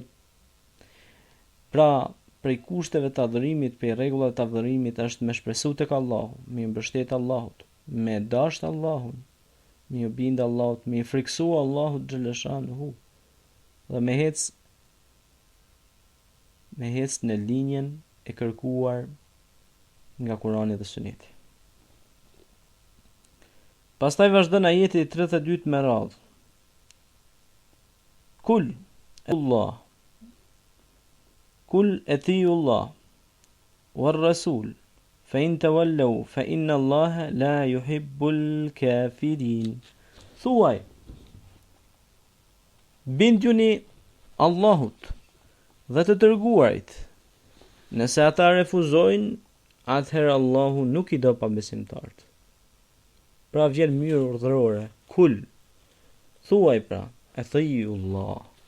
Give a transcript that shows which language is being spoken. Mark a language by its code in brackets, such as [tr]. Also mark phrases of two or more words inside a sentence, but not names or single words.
[sq] Pra, prej kushteve të adhurimit, prej rregullave të adhurimit është me shpresu tek Allahu, me mbështet Allahut, me dash Allahun, me u bind Allahut, me friksu Allahut xhaleshanehu dhe me hec në linjen e kërkuar nga Kurani dhe Suneti. Pastaj vazhdon ajeti 32 me radhë. [ar] قل الله قل أطيعوا الله والرسول فإن تولوا فإن الله لا يحب الكافرين. [sq] Thuaj, bindjuni Allahut dhe të dërguarit. Nëse ata refuzojnë, atëherë Allahu nuk i do pabesimtarët. Pra vjen mënyrë urdhërore. Kul, thuaj pra, [ar] أطيعوا الله.